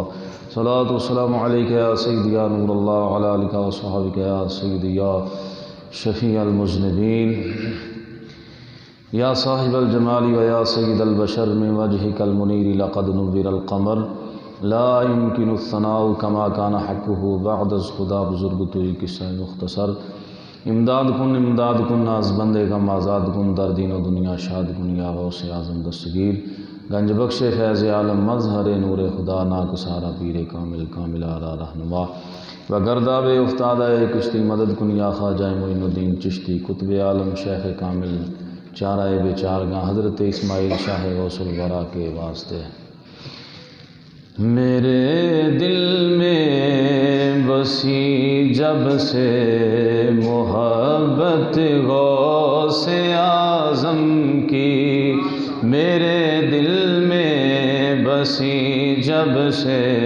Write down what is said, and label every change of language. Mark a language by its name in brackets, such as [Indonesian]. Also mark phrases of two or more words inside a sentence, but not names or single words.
[Arabic] صلاة والسلام عليك يا سيدي يا نور الله وعلى آلك وصحابك يا سيدي يا شفيع المذنبين يا صاحب الجمال ويا سيد البشر من وجهك المنير لقد نور القمر لا يمكن الثناء كما كان حقه [Persian] بعد از خدا بزرگ توی قصہ مختصر. امداد کن ناز بندے کا آزاد کن در دین و دنیا شاد کن یا غوث اعظم دستگیر گنج بخش فیض عالم مظہر نور خدا ناکسارا پیر کامل آرا رہنما و گرداب افتادہ کشتی مدد کن یا خواجہ معین الدین چشتی قطب عالم شیخ کامل چارہ بیچارگاں حضرت اسماعیل شاہ غوث الورا [Urdu] کے واسطے. میرے دل میں بسی جب سے محبت غوث اعظم کی، میرے دل میں بسی جب سے